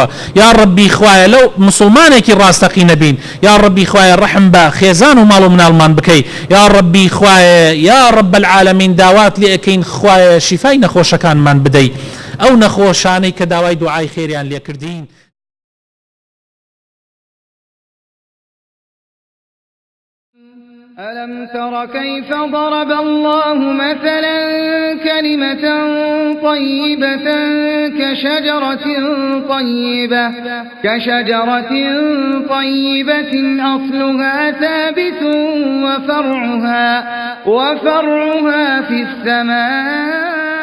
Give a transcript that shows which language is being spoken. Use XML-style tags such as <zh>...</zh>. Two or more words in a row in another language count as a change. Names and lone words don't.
<ckb>یا ڕەبی خوایە لەو مسلمانێکی ڕاستەقینە بین. یا ڕەبی خوایە ڕەحم بە خێزان و ماڵ و مناڵمان بکەی. یا ڕەبی خوایە</ckb> <ar>یا ڕەب العالەمین</ar> <ckb>داوات لێ ئەکەین خوایە شیفای نەخۆشەکانمان بدەی ئەو نەخۆشانەی کە داوای دوعای خێریان لێ کردین.</ckb> <ar>ألم تر كيف ضرب الله مثلا كلمة طيبة كشجرة طيبة أصلها ثابت وفرعها في السماء</ar>